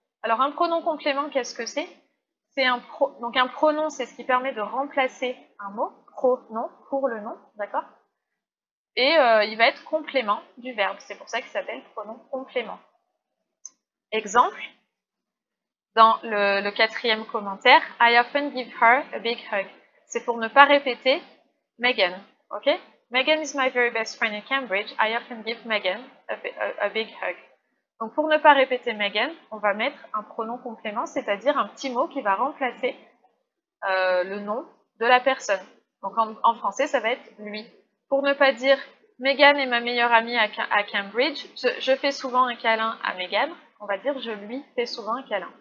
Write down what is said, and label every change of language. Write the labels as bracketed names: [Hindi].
[French] Alors un pronom complément, qu'est-ce que c'est? Donc un pronom, c'est ce qui permet de remplacer un mot, pronom, pour le nom, d'accord? Et il va être complément du verbe, c'est pour ça qu'il s'appelle pronom complément. Exemple, dans le quatrième commentaire, [English] I often give her a big hug. [French] C'est pour ne pas répéter Megan, ok? [English] Megan is my very best friend in Cambridge. I often give Megan a big hug. [French] Donc pour ne pas répéter Megan, on va mettre un pronom complément, c'est-à-dire un petit mot qui va remplacer le nom de la personne. Donc en français, ça va être lui. Pour ne pas dire Megan est ma meilleure amie à Cambridge, je fais souvent un câlin à Megan, on va dire je lui fais souvent un câlin.